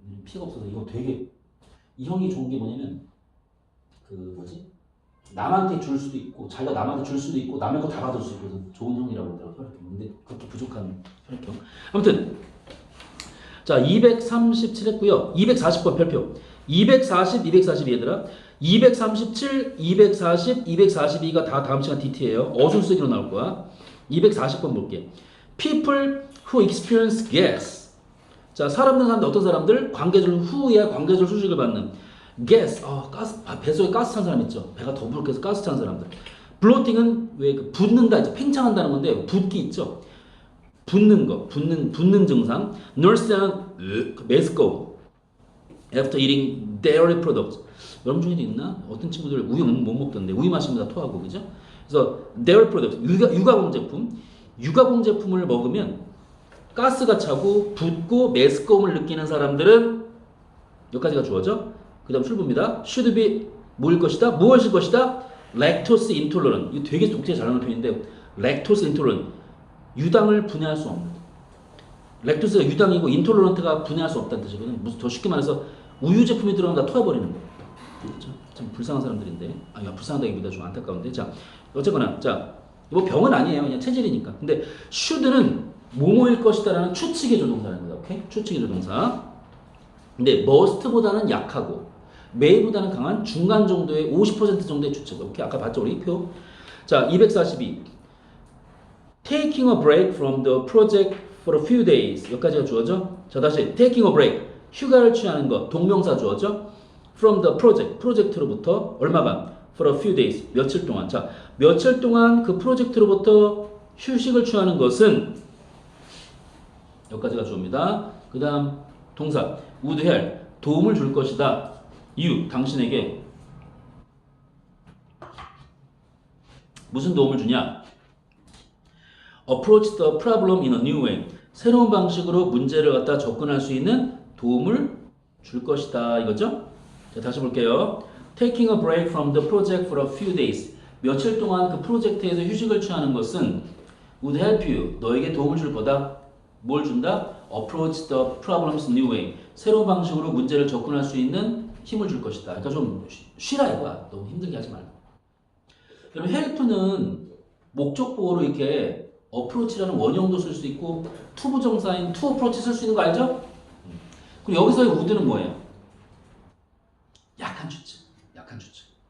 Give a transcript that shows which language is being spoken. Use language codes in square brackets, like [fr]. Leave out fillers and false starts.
[ko] 피가 없어서 이거 되게 이 형이 좋은 게 뭐냐면 남한테 줄 수도 있고 자기가 남한테 줄 수도 있고 남의 거 다 받을 수 있고 좋은 형이라고 하더라고 혈액형. 근데 그렇게 부족한 혈액형. 아무튼 자 237 했고요. 240번 별표. 240, 242 얘들아. 237, 240, 242가 다 다음 시간 DT예요. 어순 쓰기로 나올 거야. 240번 볼게. [en] People who experience gas. [ko] 자, 사람들 어떤 사람들? 관계절 후에 관계절 수식을 받는 gas. 가스, 뱃속에 가스 찬 사람 있죠. 배가 더 부르게 가스 찬 사람들. bloating은 왜 붓는다, 이제 팽창한다는 건데 붓기 있죠. 붓는 거, 붓는 증상. nurse는 메스꺼움. [en] After eating dairy products. [ko] 여러분 중에도 있나? 어떤 친구들 우유 못 먹던데 우유 마시면 다 토하고 그죠? 그래서 dairy products, 유가공 제품. 유가공 제품을 먹으면 가스가 차고 붓고 메스꺼움을 느끼는 사람들은 여기까지가 주어져. 그 다음 출부입니다. should be 뭐일 것이다? 무엇일 것이다? lactose intolerant. 이거 되게 독재 잘 나오는 표현인데 lactose intolerant. 유당을 분해할 수 없는. 렉토스가 유당이고 인톨러런트가 분해할 수 없다는 뜻이거든. 무슨 더 쉽게 말해서 우유 제품이 들어가면 다 토해버리는 거. 그렇죠? 참 불쌍한 사람들인데. 불쌍하다기보다 좀 안타까운데. 자, 어쨌거나 자, 뭐 병은 아니에요. 그냥 체질이니까. 근데 should는 뭐뭐일 것이다라는 추측의 조동사라는 거다. 오케이? 추측의 조동사. 근데 must보다는 약하고 may보다는 강한 중간 정도의 50% 정도의 추측. 오케이? 아까 봤죠 우리 표. 자, 242. [en] Taking a break from the project for a few days. [ko] 여기까지가 주어져. 자, 다시 [en] taking a break. [ko] 휴가를 취하는 거. 동명사 주어져. [en] From the project. [ko] 프로젝트로부터 얼마간? [en] For a few days. [ko] 며칠 동안. 자, 며칠 동안 그 프로젝트로부터 휴식을 취하는 것은 여기까지가 주어입니다. 그 다음 동사. [en] would help. [ko] 도움을 줄 것이다. you. 당신에게 무슨 도움을 주냐? [en] Approach the problem in a new way. [ko] 새로운 방식으로 문제를 갖다 접근할 수 있는 도움을 줄 것이다. 이거죠? 자, 다시 볼게요. [en] Taking a break from the project for a few days. [ko] 며칠 동안 그 프로젝트에서 휴식을 취하는 것은 [en] would help you. [ko] 너에게 도움을 줄 거다. 뭘 준다? [en] Approach the problems in a new way. [ko] 새로운 방식으로 문제를 접근할 수 있는 힘을 줄 것이다. 그러니까 좀 쉬라 이거야. 너무 힘들게 하지 말고. 그럼 help는 목적보호로 이렇게 approach라는 원형도 쓸 수 있고 투부정사인 to approach 쓸 수 있는 거 알죠? 그리고 여기서의 would는 뭐예요? 약한 추측. 약한 추측.